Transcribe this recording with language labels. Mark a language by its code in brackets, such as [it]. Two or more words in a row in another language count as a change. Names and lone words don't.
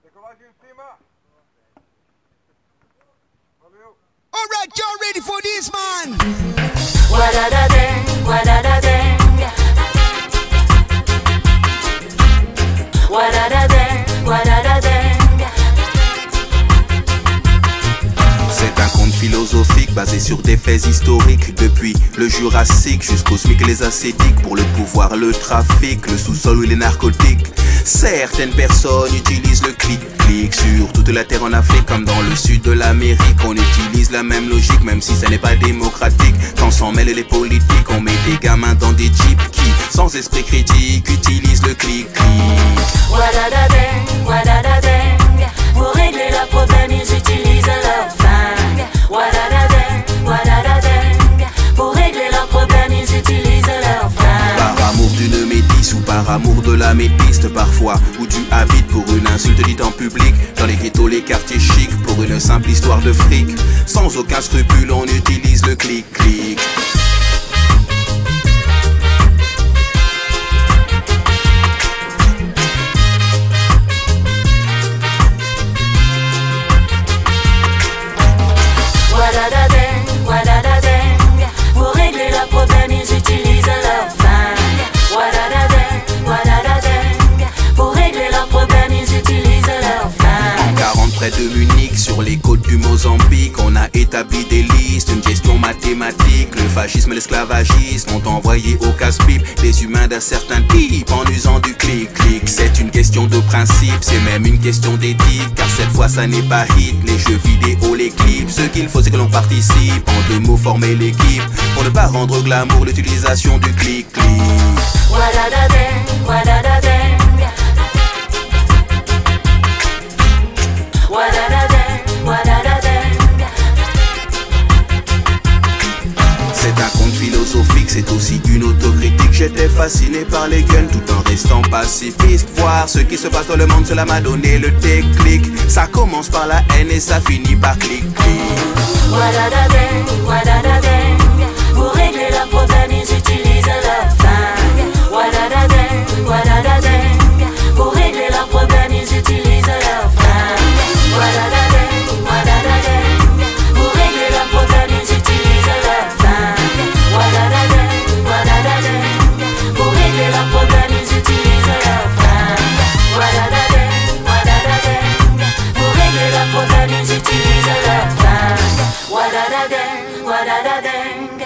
[en] Alright, y'all ready for this, man? Wa-da-da-dang, wa-da-da-dang. Wa-da-da-dang, wa-da-da-dang. [fr] C'est un conte philosophique basé sur des faits historiques. Depuis le Jurassique jusqu'aux SMIC et les ascétiques. Pour le pouvoir, le trafic, le sous-sol ou les narcotiques. Certaines personnes utilisent le clic-clic sur toute la terre en Afrique comme dans le sud de l'Amérique. On utilise la même logique même si ça n'est pas démocratique. Quand s'en mêlent les politiques, on met des gamins dans des jeeps qui, sans esprit critique, utilisent le clic-clic. Wa-da-da-dang, wa-da-da-dang. Pour régler le problème, ils utilisent leur flingue. Wa-da-da-dang, wa-da-da-dang. Pour régler le problème, ils utilisent leur flingue. Par amour d'une métisse ou par amour de la métiste parfois. Où tu habites pour une insulte dite en public. Dans les ghettos, les quartiers chics, pour une simple histoire de fric. Sans aucun scrupule, on utilise le clic-clic. Wa-da-da-dang, wa-da-da-dang. Pour régler le problème, ils utilisent leur flingue. Wa-da-da-dang, wa-da-da-dang. Pour régler le problème, ils utilisent leur flingue. En 40 près de Munich, sur les côtes du Mozambique, on a établi des listes, une gestion mathématique. Le fascisme et l'esclavagisme ont envoyé au casse-pipe des humains d'un certain type en usant du clic-clic. C'est une question de principe, c'est même une question d'éthique. Car cette fois ça n'est pas hit, les jeux vidéo, les clips. Ce qu'il faut c'est que l'on participe, en deux mots former l'équipe. Pour ne pas rendre glamour l'utilisation du clic-clic. Wa-da-da-dang, wa-da-da-dang. Wa-da-da-dang, wa-da-da-dang. C'est un conte philosophique, c'est aussi une autocritique. J'étais fasciné par les guns tout en restant pacifiste. Voir ce qui se passe dans le monde, cela m'a donné le déclic. Ça commence par la haine et ça finit par clic-clic. Wa-da-da-dang, wa-da-da-dang. Pour régler le problème, ils utilisent leur flingue. Wa-da-da-dang, wa-da-da-dang. Pour régler le problème, ils utilisent leur flingue. Wa-da-da-dang, wa-da-da-dang. Pour régler le problème, ils utilisent leur flingue. Wa-da-da-dang, wa-da-da-dang. Pour régler le problème, ils utilisent leur flingue. Wa-da-da-dang, wa-da-da-dang. Pour régler le problème, ils utilisent leur flingue. Wa-da-da-dang, wa-da-da-dang.